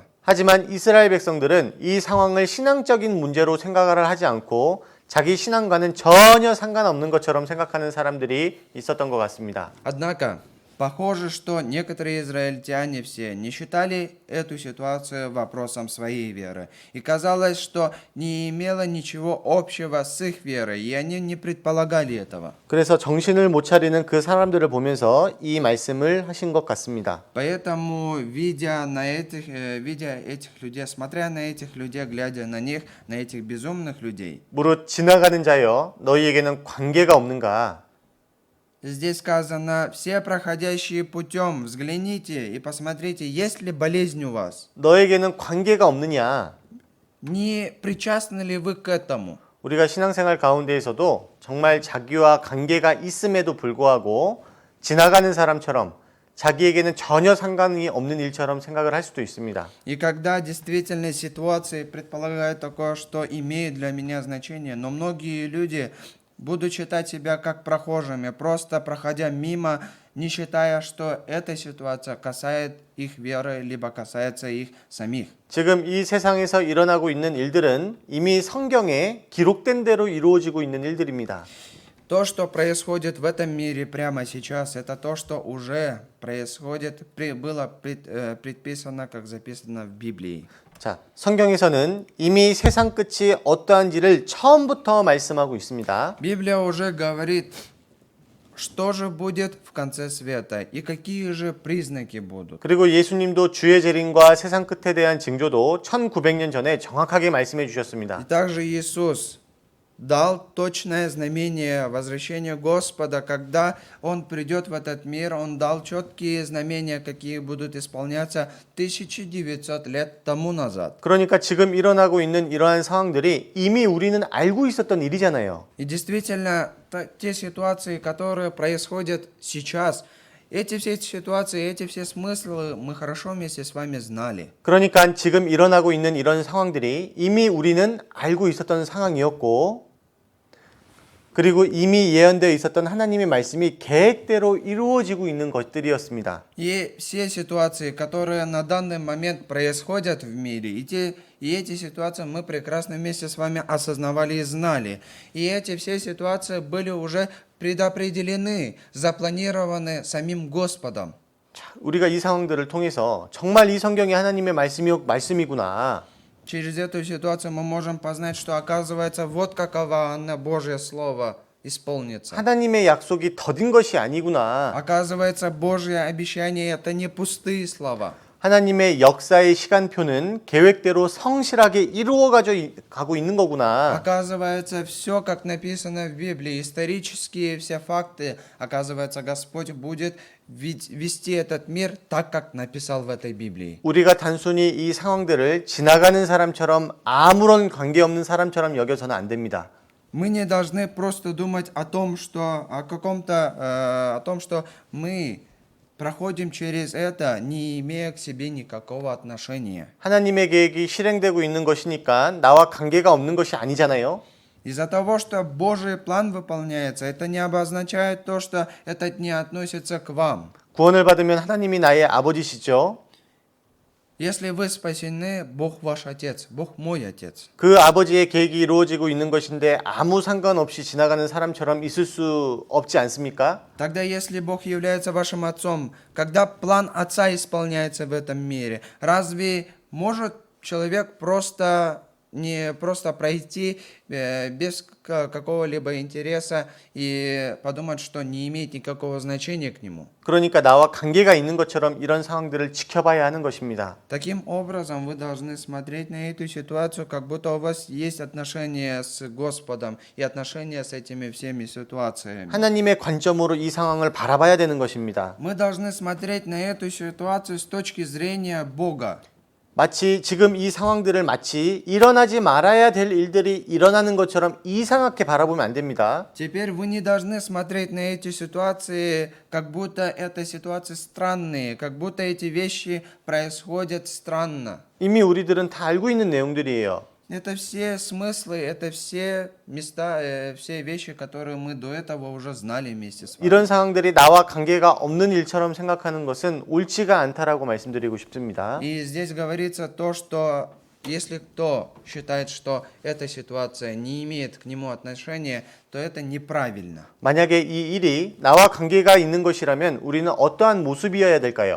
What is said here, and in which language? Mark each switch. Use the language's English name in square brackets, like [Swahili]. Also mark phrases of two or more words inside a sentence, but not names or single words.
[Korean] 하지만 이스라엘 백성들은 이 상황을 신앙적인 문제로 생각을 하지 않고 자기 신앙과는 전혀 상관없는 것처럼 생각하는 사람들이 있었던 것 같습니다. [Russian] Однако, похоже, что некоторые израильтяне все не считали эту ситуацию вопросом своей веры. И казалось, что не имело ничего общего с их верой, и они не предполагали этого. [Korean] 그래서 정신을 못 차리는 그 사람들을 보면서 이 말씀을 하신 것 같습니다. [Russian] Поэтому, видя этих людей, смотря на этих людей, глядя на них, на этих безумных людей, [Korean] 무릇 지나가는 자여 너희에게는 관계가 없는가? [Russian] здесь сказано, все проходящие путем, взгляните и посмотрите, есть ли болезнь у вас. [Korean] 너에게는 관계가 없느냐? [Russian] Не причастны ли вы к этому? [Korean] 우리가 신앙생활 가운데에서도 정말 자기와 관계가 있음에도 불구하고 지나가는 사람처럼 자기에게는 전혀 상관이 없는 일처럼 생각을 할 수도 있습니다. [Russian] И когда действительно ситуации предполагают такое, что имеет для меня значение, но многие люди будут считать себя как прохожими, просто проходя мимо, не считая, что эта ситуация касается их веры, либо касается их самих. [Korean] 지금 이 세상에서 일어나고 있는 일들은 이미 성경에 기록된 대로 이루어지고 있는 일들입니다. [Russian] То, что происходит в этом мире прямо сейчас, это то, что уже происходит, было предписано, как записано в Библии. [Korean] 자, 성경에서는 이미 세상 끝이 어떠한지를 처음부터 말씀하고 있습니다. [Russian] Библия уже говорит, что же будет в конце света и какие же признаки будут. [Korean] 그리고 예수님도 주의 재림과 세상 끝에 대한 징조도 1900년 전에 정확하게 말씀해 И 주셨습니다. [Russian] также Иисус дал точное знамение возвращения Господа, когда Он придет в этот мир, Он дал четкие знамения, какие будут исполняться 1900 лет тому назад. [Korean] 그러니까 지금 일어나고 있는 이러한 상황들이 이미 우리는 알고 있었던 일이잖아요. [Russian] И действительно, те ситуации, которые происходят сейчас, эти все ситуации, эти все смыслы мы хорошо вместе с вами знали. [Korean] 그러니까 지금 일어나고 있는 이런 상황들이 이미 우리는 알고 있었던 상황이었고 그리고 이미 예언되어 있었던 하나님의 말씀이 계획대로 이루어지고 있는 것들이었습니다. [Russian] И все ситуации, которые на данный момент происходят в мире, и эти ситуации мы прекрасно вместе с вами осознавали и знали. И эти все ситуации были уже предопределены, запланированы самим Господом. [Korean] 우리가 이 상황들을 통해서 정말 이 성경이 하나님의 말씀이구나. [Russian] Через эту ситуацию мы можем познать, что оказывается вот какова она, Божье Слово, исполнится. [Korean] 하나님의 약속이 더딘 것이 아니구나. [Russian] Оказывается, Божье обещание это не пустые слова. [Korean] 하나님의 역사의 시간표는 계획대로 성실하게 가고 있는 거구나. [Russian] Оказывается, все, как написано в Библии, исторические все факты, оказывается, Господь будет вести этот мир так, как написал в этой Библии. [Korean] 우리가 단순히 이 상황들을 지나가는 사람처럼 아무런 관계없는 사람처럼 여겨서는 안 됩니다. [Russian] Мы не должны просто думать о том, что мы проходим через это, не имея к себе никакого отношения. [Korean] 하나님의 계획이 실행되고 있는 것이니까 나와 관계가 없는 것이 아니잖아요. [Russian] Из-за того, что Божий план выполняется, это не обозначает то, что это не относится к вам. [Korean] 구원을 받으면 하나님이 나의 아버지시죠. [Russian] Если вы спасены, Бог ваш Отец, Бог мой Отец. [Korean] 그 아버지의 계획이 이루어지고 있는 것인데 아무 상관없이 지나가는 사람처럼 있을 수 없지 않습니까? [Russian] Тогда, если Бог является вашим Отцом, когда план Отца исполняется в этом мире, разве может человек не просто пройти без какого-либо интереса и подумать, что не имеет никакого значения к нему? [Korean] 그러니까 나와 관계가 있는 것처럼 이런 상황들을 지켜봐야 하는 것입니다. [Russian] Таким образом, вы должны смотреть на эту ситуацию, как будто у вас есть отношения с Господом и отношения с этими всеми ситуациями. [Korean] 하나님의 관점으로 이 상황을 바라봐야 되는 것입니다. [Russian] Мы должны смотреть на эту ситуацию с точки зрения Бога. [Korean] 마치 지금 이 상황들을 마치 일어나지 말아야 될 일들이 일어나는 것처럼 이상하게 바라보면 안 됩니다. [Russian] Теперь вы не должны смотреть на эти ситуации, как будто это ситуации странные, как будто эти вещи происходят странно. [Korean] 이미 우리들은 다 알고 있는 내용들이에요. [Russian] Это все смыслы, это все места, все вещи, которые мы до этого уже знали вместе с вами. [Korean] 이런 상황들이 나와 관계가 없는 일처럼 생각하는 것은 옳지가 않다라고 말씀드리고 싶습니다. [Russian] И здесь говорится то, что если кто считает, что эта ситуация не имеет к нему отношения, то это неправильно. [Korean] 만약에 이 일이 나와 관계가 있는 것이라면 우리는 어떠한 모습이어야 될까요?